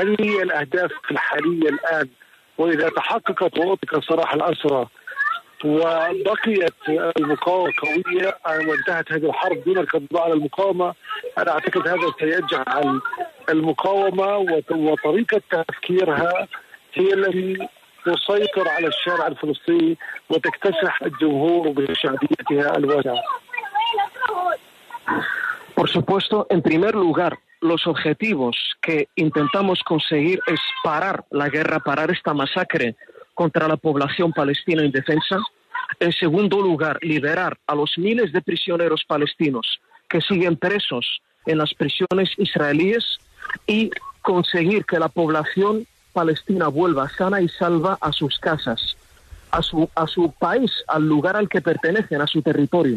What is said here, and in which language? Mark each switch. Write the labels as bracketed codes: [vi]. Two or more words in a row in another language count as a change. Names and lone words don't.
[ar] هذه هي الأهداف الحالية الآن، وإذا تحققت وأطلق سراح الأسرى وبقيت المقاومة قوية وانتهت هذه الحرب دون القضاء على المقاومة، أنا أعتقد هذا سيجعل المقاومة وطريقة تفكيرها هي التي تسيطر على الشارع الفلسطيني وتكتسح الجمهور بشعبيتها الواسعة. [es] Por supuesto, en primer lugar, los objetivos que intentamos conseguir es parar la guerra, parar esta masacre contra la población palestina indefensa. En segundo lugar, liberar a los miles de prisioneros palestinos que siguen presos en las prisiones israelíes y conseguir que la población palestina vuelva sana y salva a sus casas, a su país, al lugar al que pertenecen, a su territorio.